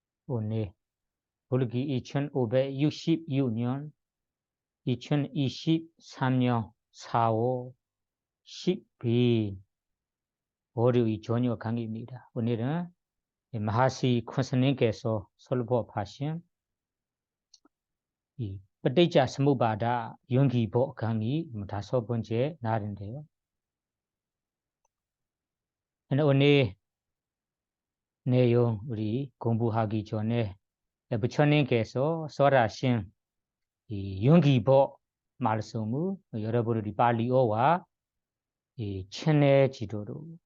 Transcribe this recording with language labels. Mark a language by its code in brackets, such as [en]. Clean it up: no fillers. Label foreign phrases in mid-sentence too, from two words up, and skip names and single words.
[ko] 오늘 볼기 2005 60유년 2023년 4월 10일 월요일 저녁 강의입니다. 오늘은 마하시 콘스님께서 설법하신 이 [pi] ปฏิจจ สมุปบาท [ko] 연기법 강의 5번째 날인데요. 오늘 내용 우리 공부하기 전에 부처님께서 설하신 이 연기법 말씀을 여러분들이 발리어와 이 친해지도록